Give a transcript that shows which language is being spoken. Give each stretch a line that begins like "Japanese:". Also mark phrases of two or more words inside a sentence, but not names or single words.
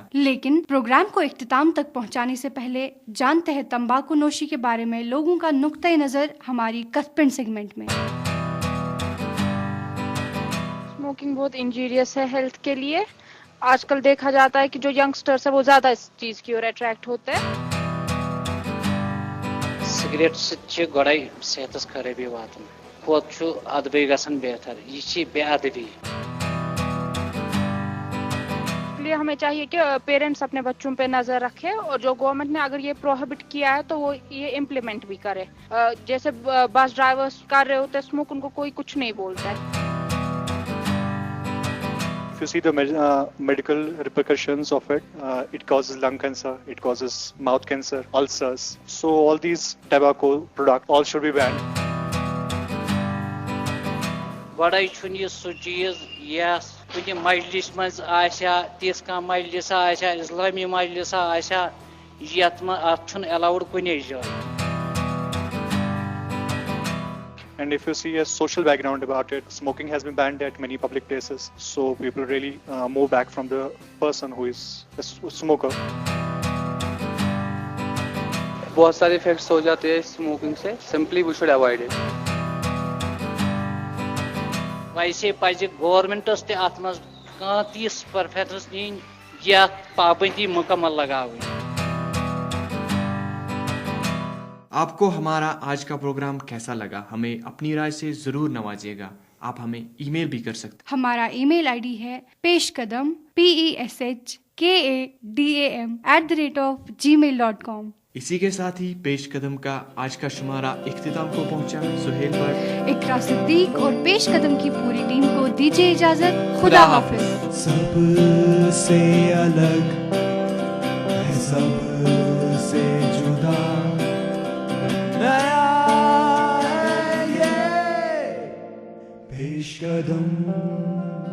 Urdu: لیکن پروگرام کو اختتام تک پہنچانے سے پہلے جانتے ہیں تمباکو نوشی کے بارے میں لوگوں کا نقطۂ نظر ہماری کسپن سیگمنٹ میں. اسموکنگ بہت انجیریس ہے ہیلتھ کے لیے. آج کل دیکھا جاتا ہے کہ جو ینگسٹرس ہے وہ زیادہ اس چیز کی اور اٹریکٹ ہوتے ہیں.
Kashmiri: سگریٹ سے گوڑائی صحت خرابی واتن کھوت ادبی گژھان بہتر، یہ بے ادبی.
Urdu: ہمیں چاہیے کہ پیرنٹس اپنے بچوں پہ نظر رکھے، اور جو گورنمنٹ نے اگر یہ پروہیبٹ کیا ہے تو وہ یہ امپلیمنٹ بھی کرے. جیسے بس ڈرائیورس کر رہے ہوتے اسموک، ان کو کوئی کچھ نہیں بولتا ہے.
English: If you see the medical repercussions of it, it causes lung cancer, it causes mouth cancer, ulcers. So all these tobacco products all should be banned.
Kashmiri: گوڑائی چھُنہٕ یہِ سُہ چیٖز یس کُنہِ مجلس منٛز آسیا، تِژھ کانٛہہ مجلس آسیا، اسلامی مجلس آسیا، یتھ منٛز اتھ چھُنہٕ الاوُڈ کُنے جایہِ.
English: And if you see a social background about it, smoking has been banned at many public places. So people really move back from the person who is a smoker.
Urdu: بہت سارے افیکٹس ہو جاتے ہیں اسموکنگ سے.
English: simply we should avoid it.
Kashmiri: ویسے پزِ گورمنٹس تہِ اتھ منٛز کانٛہہ تِژھ پرفیکٹس نِنۍ یتھ پابندی مکمل لگاوٕنۍ.
Urdu: آپ کو ہمارا آج کا پروگرام کیسا لگا؟ ہمیں اپنی رائے سے ضرور نوازیے گا. آپ ہمیں ای میل بھی کر سکتے. ہمارا ای میل آئی ڈی ہے پیش قدم PESH KADAM@gmail.com। اسی کے ساتھ ہی پیش قدم کا آج کا شمارہ اختتام کو پہنچا. सुहेल भट्ट, اقرا صدیق اور پیش قدم کی پوری ٹیم کو دیجیے اجازت. خدا حافظ. سب سے الگ ہے، سب سے جدا، نیا ہے یہ پیش قدم.